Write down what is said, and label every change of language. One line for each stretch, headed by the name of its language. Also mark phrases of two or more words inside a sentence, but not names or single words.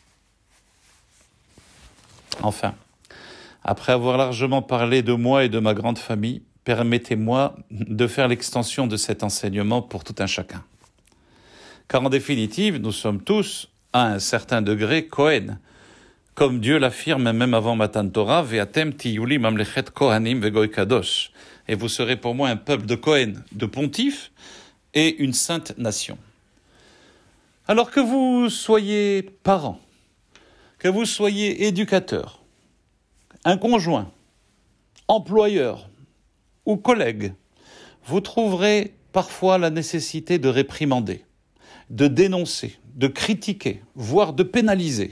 French: Enfin, après avoir largement parlé de moi et de ma grande famille, permettez-moi de faire l'extension de cet enseignement pour tout un chacun. Car en définitive, nous sommes tous, à un certain degré, Kohen, comme Dieu l'affirme même avant
Hebrew: מתן תורה, ואתם תהיו לי ממלכת כהנים וגוי קדוש,
French: et vous serez pour moi un peuple de Kohen, de pontifes, et une sainte nation. Alors que vous soyez parents, que vous soyez éducateur, un conjoint, employeur ou collègue, vous trouverez parfois la nécessité de réprimander, de dénoncer, de critiquer, voire de pénaliser.